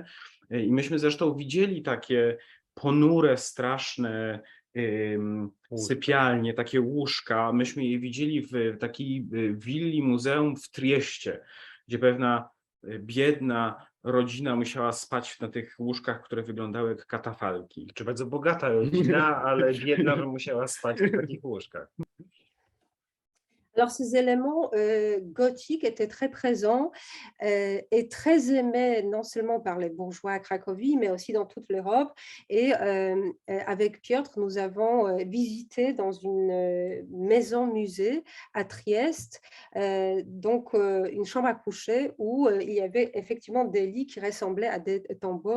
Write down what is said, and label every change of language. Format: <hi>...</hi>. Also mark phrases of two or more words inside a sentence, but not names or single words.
<pl>I myśmy zresztą widzieli takie ponure, straszne sypialnie, takie łóżka. Myśmy je widzieli w takiej willi muzeum w Trieście, gdzie pewna biedna rodzina musiała spać na tych łóżkach, które wyglądały jak katafalki. Czy bardzo bogata rodzina, ale biedna, że musiała spać w takich łóżkach.</pl> <fr>Alors, ces éléments gothiques étaient très présents et très aimés non seulement par les bourgeois à Cracovie, mais aussi dans toute l'Europe. Et avec Piotr, nous avons visité dans une maison-musée à Trieste, donc une chambre à coucher où il y avait effectivement des lits qui ressemblaient à des tombeaux.</fr>